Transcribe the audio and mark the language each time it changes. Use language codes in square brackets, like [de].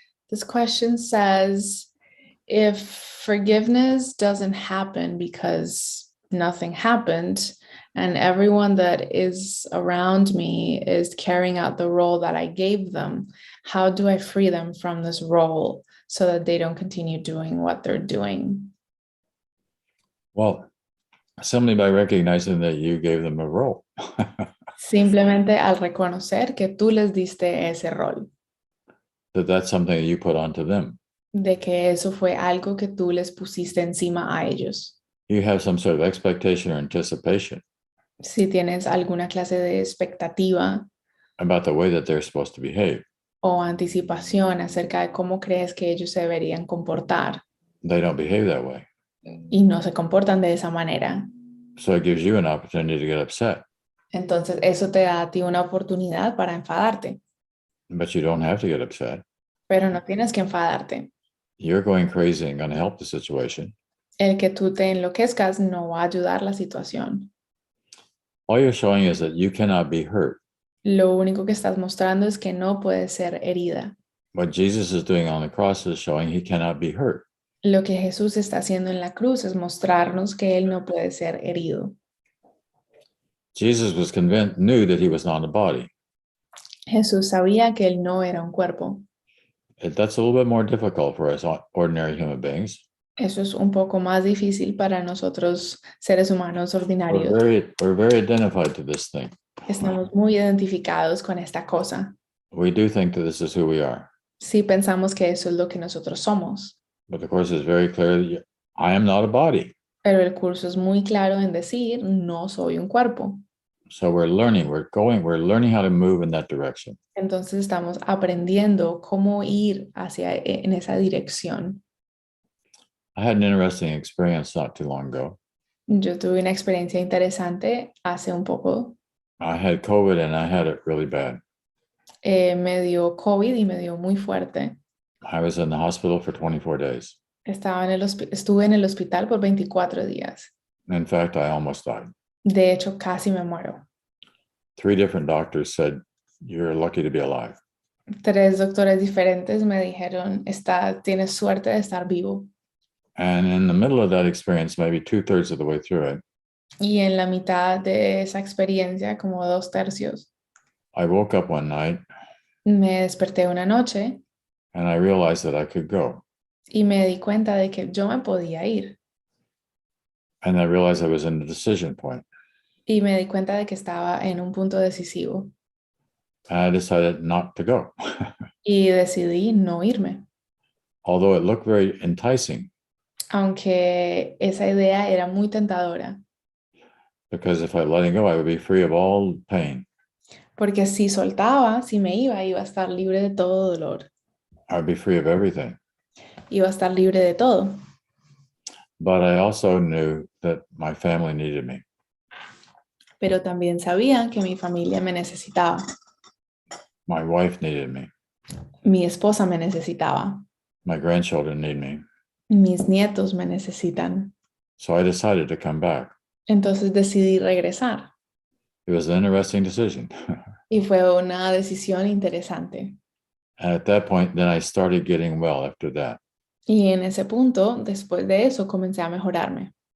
[en] This question says, if forgiveness doesn't happen because nothing happened, and everyone that is around me is carrying out the role that I gave them, how do I free them from this role so that they don't continue doing what they're doing? Well, simply by recognizing that you gave them a role. [es] Simplemente al reconocer que tú les diste ese rol, [en] That's something that you put onto them. [es] de que eso fue algo que tú les pusiste encima a ellos. [en] You have some sort of expectation or anticipation [es] Si tienes alguna clase de expectativa [en] about the way that they're supposed to behave. [es] o anticipación acerca de cómo crees que ellos se deberían comportar [en] They don't behave that way. [es] y no se comportan de esa manera, [en] So it gives you an opportunity to get upset. [es] entonces eso te da a ti una oportunidad para enfadarte, [en] But you don't have to get upset. [es] pero no tienes que enfadarte. [en] You're going crazy and going to help the situation. [es] El que tú te enloquezcas no va a ayudar la situación. [en] All you're showing is that you cannot be hurt. [es] Lo único que estás mostrando es que no puedes ser herida. [en] What Jesus is doing on the cross is showing he cannot be hurt. [es] Lo que Jesús está haciendo en la cruz es mostrarnos que Él no puede ser herido. [en] Jesus was convinced, knew that he was not a body. [es] Jesús sabía que Él no era un cuerpo. [en] That's a little bit more difficult for us ordinary human beings. [es] Eso es un poco más difícil para nosotros, seres humanos ordinarios. [en] We're very identified to this thing. [es] Estamos muy identificados con esta cosa. [en] We do think that this is who we are. [es] Sí pensamos que eso es lo que nosotros somos. [en] But the Course is very clear that I am not a body. [es] Pero el curso es muy claro en decir, no soy un cuerpo. [en] So we're learning how to move in that direction. [es] Entonces estamos aprendiendo cómo ir en esa dirección. [en] I had an interesting experience not too long ago. [es] Yo tuve una experiencia interesante hace un poco. [en] I had COVID and I had it really bad. [es] Me dio COVID y me dio muy fuerte. [en] I was in the hospital for 24 days. [es] Estuve en el hospital por 24 días. [en] In fact, I almost died. [es] De hecho, casi me muero. [en] 3 different doctors said, you're lucky to be alive. [es] 3 doctores diferentes me dijeron, tienes suerte de estar vivo. [en] And in the middle of that experience, maybe 2/3 of the way through it, [es] Y en la mitad de esa experiencia, como 2/3, [en] I woke up one night [es] me desperté una noche [en] and I realized that I could go. [es] y me di cuenta de que yo me podía ir. [en] And I realized I was in the decision point. [es] Y me di cuenta de que estaba en un punto decisivo. [en] And I decided not to go. [es] Y decidí no irme. [en] Although it looked very enticing, [es] Aunque esa idea era muy tentadora. [en] because if I let it go, I would be free of all pain. [es] Porque si soltaba, si me iba a estar libre de todo dolor. [en] I would be free of everything. [es] Iba a estar libre de todo. [en] But I also knew that my family needed me. [es] Pero también sabía que mi familia me necesitaba. [en] My wife needed me. [es] Mi esposa me necesitaba. [en] My grandchildren need me. [es] Mis nietos me necesitan. [en] So I decided to come back. [es] Entonces decidí regresar. [en] It was an interesting decision. [es] Y fue una decisión interesante. [en] And at that point, then I started getting well after that. [es] Y en ese punto, después de eso, comencé a mejorarme.